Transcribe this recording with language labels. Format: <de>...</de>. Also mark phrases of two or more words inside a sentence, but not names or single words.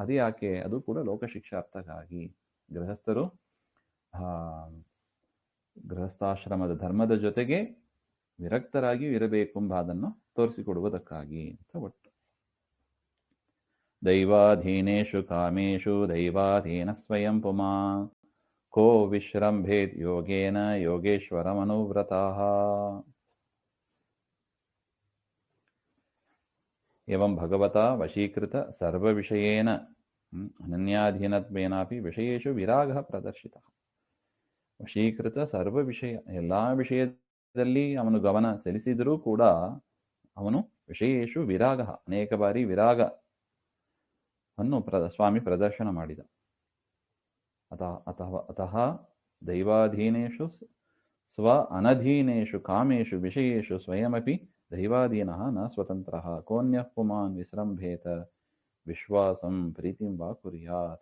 <kn>ಅದು ಯಾಕೆ? ಅದು ಕೂಡ ಲೋಕಶಿಕ್ಷಾರ್ಥಕ್ಕಾಗಿ. ಗೃಹಸ್ಥರು ಗೃಹಸ್ಥಾಶ್ರಮದ ಧರ್ಮದ ಜೊತೆಗೆ ವಿರಕ್ತರಾಗಿಯೂ ಇರಬೇಕೆಂಬ ಅದನ್ನು ತೋರಿಸಿಕೊಡುವುದಕ್ಕಾಗಿ ಅಂತ ಒಟ್ಟು.</kn> <sa>ದೈವಾಧೀನೇಷು ಕಾಮೇಷು ದೈವಾಧೀನ ಸ್ವಯಂ ಪುಮಾನ್ ಕೋ ವಿಶ್ರಂಭೇತ್ ಯೋಗೇನ ಯೋಗೇಶ್ವರಮನುವ್ರತಃ. एवं भगवता वशीकृत सर्वविषयेन अनन्याधीनत्वेनापि विषयेषु विरागः प्रदर्शितः. ವಶೀಕೃತ ಸರ್ವ ವಿಷಯ,</sa> <kn>ಎಲ್ಲ ವಿಷಯದಲ್ಲಿ ಅವನು ಗಮನ ಸೆಳೆಸಿದರೂ ಕೂಡ ಅವನು</kn> <sa>ವಿಷಯೇಷು ವಿರಾಗ,</sa> <kn>ಅನೇಕ ಬಾರಿ ವಿರಾಗವನ್ನು ಸ್ವಾಮಿ ಪ್ರದರ್ಶನ ಮಾಡಿದ.</kn> <sa>ಅತಃ ದೈವಾಧೀನೇಷು ಸ್ವ ಅನಧೀನೇಷು ಕಾಮೇಷು ವಿಷಯೇಷು ಸ್ವಯಮಪಿ ದೈವಾಧೀನಃ ನ ಸ್ವತಂತ್ರಃ ಕೋನ್ಯಃ ಪುಮಾನ್ ವಿಸ್ರಂಭೇತ ವಿಶ್ವಾಸಂ ಪ್ರೀತಿಂ ವಾ ಕುರ್ಯಾತ್.</sa>